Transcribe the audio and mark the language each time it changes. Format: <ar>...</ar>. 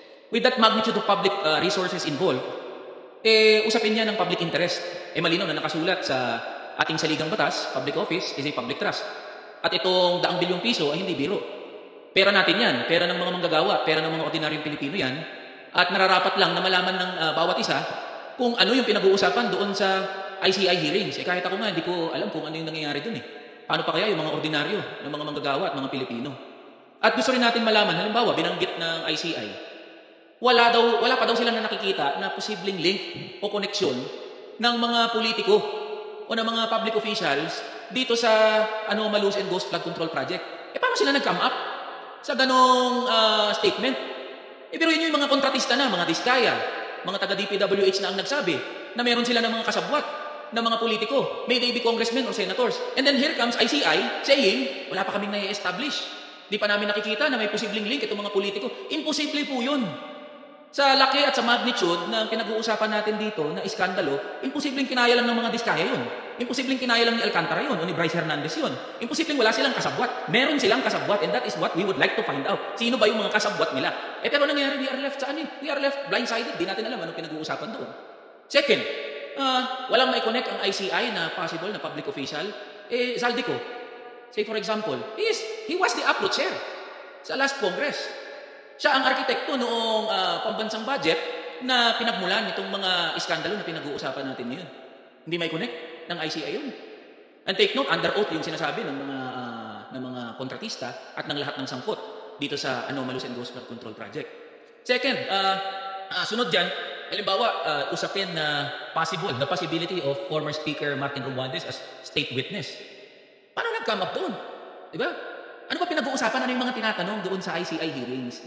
<en>With that magnitude of public resources involved,</en> <tl>usapin niya ng</tl> <en>public interest.</en> <tl>Malinaw na nakasulat sa ating saligang batas,</tl> <en>public office is a public trust.</en> <tl>At itong daang bilyong piso ay hindi biro. Pera natin yan, pera ng mga manggagawa, pera ng mga ordinaryong Pilipino yan. At nararapat lang na malaman ng bawat isa kung ano yung pinag-uusapan doon sa ICI hearings. Kahit ako nga, hindi ko alam kung ano yung nangyayari doon Paano pa kaya yung mga ordinaryo ng mga manggagawa at mga Pilipino? At gusto rin natin malaman, halimbawa, binanggit ng ICI, wala pa daw silang nakikita na posibleng link o koneksyon ng mga politiko o ng mga public officials dito sa</tl> <en>anomalous and ghost flood control project.</en> <tl>Paano sila nag-come up sa ganong statement? Pero yun yung mga kontratista na, mga diskaya, mga taga-DPWH na ang nagsabi na meron sila ng mga kasabwat na mga politiko,</tl> <en>may they be congressmen or senators. And then here comes ICI saying,</en> <tl>wala pa kaming na-establish. Di pa namin nakikita na may posibleng link itong mga politiko. Imposible po yun. Sa laki at sa magnitude na pinag-uusapan natin dito na iskandalo, imposibleng kinaya lang ng mga diskaya yun. Imposibleng kinaya lang ni Alcantara yun o ni Bryce Hernandez yun. Imposibleng wala silang kasabwat. Meron silang kasabwat</tl> <en>and that is what we would like to find out.</en> <tl>Sino ba yung mga kasabwat nila? Pero nangyari,</tl> <en>we are left We are left blindsided.</en> <tl>Di natin alam anong pinag-uusapan doon. Second, walang mai-connect ang ICI na possible na public official.</tl> <en>Zaldico, say for example, he was the upload chair sa last Congress.</en> <tl>Siya ang arkitekto noong pambansang budget na pinagmulan nitong mga iskandalo na pinag-uusapan natin ngayon. Hindi may connect ng ICI yun.</tl> <en>And take note,</en> <tl>under oath yung sinasabi ng mga kontratista at ng lahat ng sangkot dito sa</tl> <en>anomalous and ghost flood control project.</en> <tl>Second, Sunod dyan, halimbawa, usapin na</tl> <en>the possibility of former Speaker Martin Romualdez as state witness.</en> <tl>Paano nag-come up doon? Di ba? Ano ba pinag-uusapan? Ano yung mga tinatanong doon sa ICI hearings?</tl>